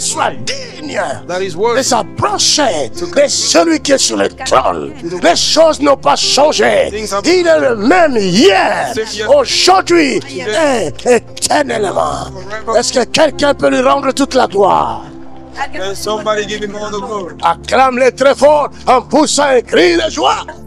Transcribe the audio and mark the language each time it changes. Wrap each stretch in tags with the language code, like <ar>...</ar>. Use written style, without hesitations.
<fr>soit digne</fr> <en>that is</en> <fr>de</fr> <en>worthy.</en> <fr>s'approcher de celui qui est sur le trône. Les choses n'ont pas changé. Il est le même hier, aujourd'hui et éternellement. Est-ce que quelqu'un peut lui rendre toute la gloire?</fr> <en>And somebody give him all the glory.</en> <fr>Acclame-les très fort en poussant un cri de joie.</fr>